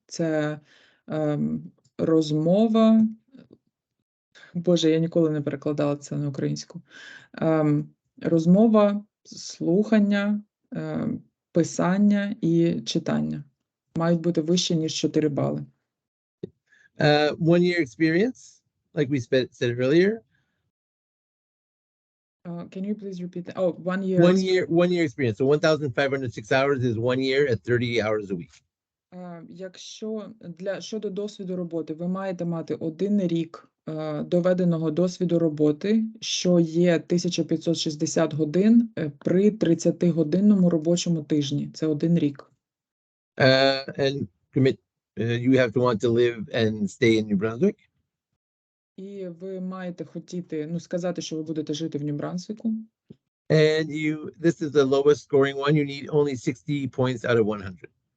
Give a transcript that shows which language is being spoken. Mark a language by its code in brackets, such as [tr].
[uk] Це розмова. Боже, я ніколи не перекладала це на українську. Розмова, слухання, писання і читання мають бути вище, ніж 4 бали. [en] 1 year experience, like we said earlier. Can you please repeat that? Oh, 1 year. 1 year experience. So 1,506 hours is 1 year at 30 hours a week. [uk] Якщо щодо досвіду роботи, ви маєте мати 1 рік доведеного досвіду роботи, що є 1560 годин при 30-годинному робочому тижні. Це 1 рік. [en] And commit, you have to want to live and stay in New Brunswick. [uk] І ви маєте хотіти, сказати, що ви будете жити в Нью Брансвіку. [en] And this is the lowest scoring one. You need only 60 points out of 100.